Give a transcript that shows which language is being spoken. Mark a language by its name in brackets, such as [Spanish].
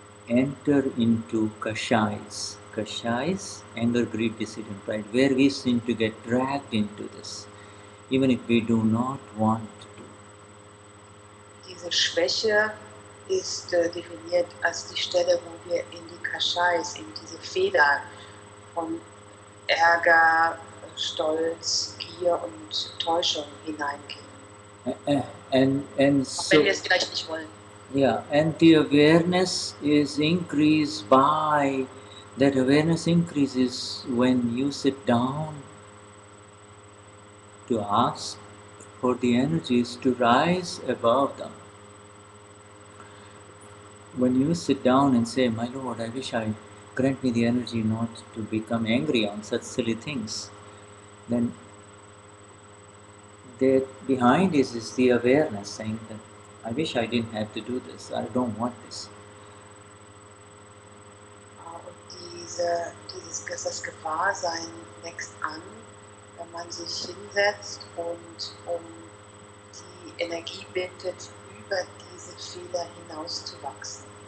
[English] enter into kashais. Kashais, anger, greed, deceit, and pride, where we seem to get dragged into this, even if we do not want to. [German] Diese Schwäche ist definiert als die Stelle, wo wir in die Kashais, in diese Fehler von Ärger, Stolz, Gier und Täuschung hineingehen. [English] And [German] Auch wenn wir es vielleicht nicht wollen. [English] Yeah, and the awareness is increased by, that awareness increases when you sit down to ask for the energies to rise above them. When you sit down and say, my Lord, I wish I grant me the energy not to become angry on such silly things, then that behind is the awareness saying that I wish I didn't have to do this, I don't want this. [German] Und das Gewahrsein wächst an, wenn man sich hinsetzt und die Energie bittet, über diese Fehler hinauszuwachsen.